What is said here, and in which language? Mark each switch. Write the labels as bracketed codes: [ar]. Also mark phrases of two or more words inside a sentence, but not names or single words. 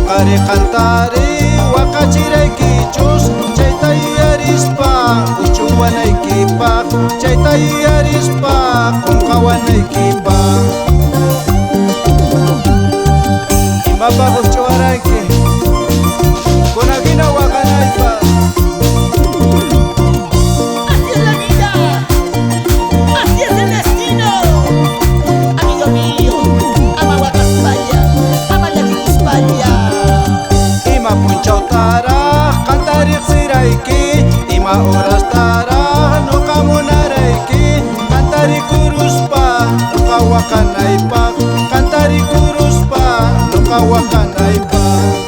[qu] Cantari cantari waqachiraykichus chayta yuyarispa uchuwanaykipaq chayta yuyarispa qunqawanaykipaq imapaq uchuwarayki kunakina waqanaypaq. [es] Así es la vida, así es el destino. Amigo mío, [qu] ama Waqaspalla, ama Llakicuspalla. Ima punchawtaraq qantariq sirayki, ima horastaraq nuqa munarayki, qantarikuruspa nuqa waqanaypaq, qantarikuruspa nuqa waqanaypaq.